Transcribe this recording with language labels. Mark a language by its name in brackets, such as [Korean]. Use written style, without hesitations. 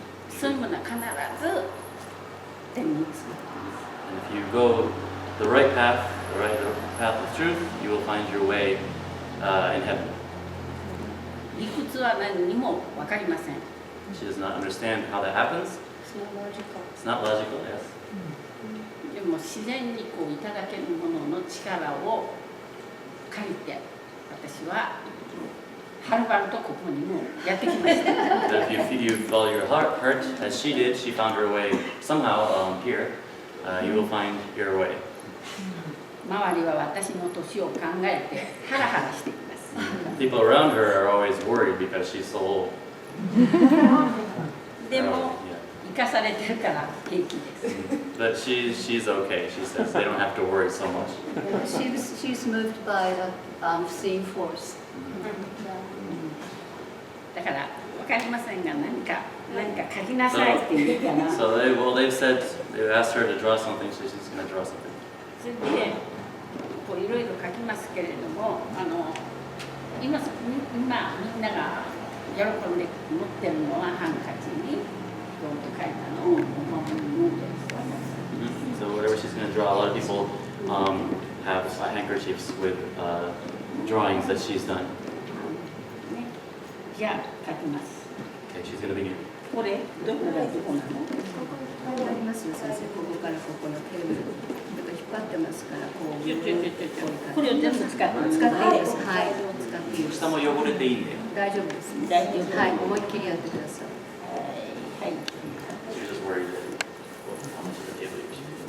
[Japanese] そういうものは必ず天につく。 [English] And if you go the right path of truth, you will find your way in heaven. [Japanese] 理屈は何にも分かりません。 [English] She does not understand how that happens. It's not logical, yes. [Japanese] でも自然にこういただけるものの力を借りて私ははるばるとここにもやってきました。 [English] But if you follow your heart, as she did, she found her way somehow here. You will find your way. [Japanese] 周りは私の年を考えてハラハラしています。 [English] People around her are always worried because she's so old. [Japanese] でも生かされてるから平気です。 [English] But she's okay. She says they don't have to worry so much. She's moved by the seeing force. [Japanese] だからわかりませんが何か書きなさいって言うから。 [English] So they've said they've asked her to draw something, so she's going to draw something. [Japanese] それでこういろいろ書きますけれども、今みんなが喜んで持ってるのはハンカチにどうと書いたのをお守りに持ってるんです。 [English] So whatever she's going to draw, a lot of people have handkerchiefs with drawings that she's done. [Japanese] じゃあ書きます。 [English] Okay, she's going to begin. [Japanese] これどこがどこなの？ありますよ先生、ここからここのテーブルとか引っ張ってますから、こうこれを全部使っていいです。はい、使っていいです。下も汚れていいんで。大丈夫ですね。大丈夫。はい、思いっきりやってください。はい。 [English] You're just worried that how much of the table you should.